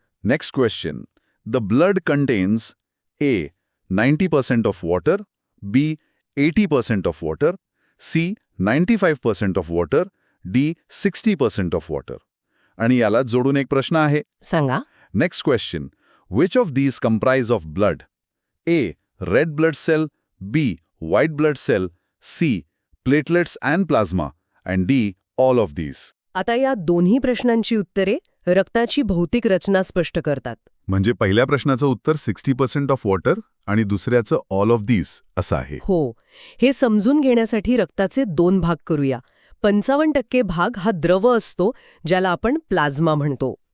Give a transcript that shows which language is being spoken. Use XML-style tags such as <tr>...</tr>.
<en>Next question. The blood contains A. 90% of water, B. 80% of water, C. 95% of water, D. 60% of water.</en> <mr>आणि याला जोडून एक प्रश्न आहे. सांगा.</mr> <en>Next question. Which of these comprise of blood? A. Red blood cell, B. White blood cell, C. Platelets and plasma, and D. All of these.</en> <mr>आता या दोन्ही प्रश्नांची उत्तरे रक्ताची भौतिक रचना स्पष्ट करतात. म्हणजे पहिल्या प्रश्नाचं उत्तर</mr> <en>60% of water</en> <mr>आणि दुसऱ्याचं</mr> <en>all of these</en> <mr>असं आहे. हो, हे समजून घेण्यासाठी रक्ताचे 2 भाग करूया. 55% भाग हा द्रव असतो ज्याला आपण प्लाझ्मा म्हणतो.</mr>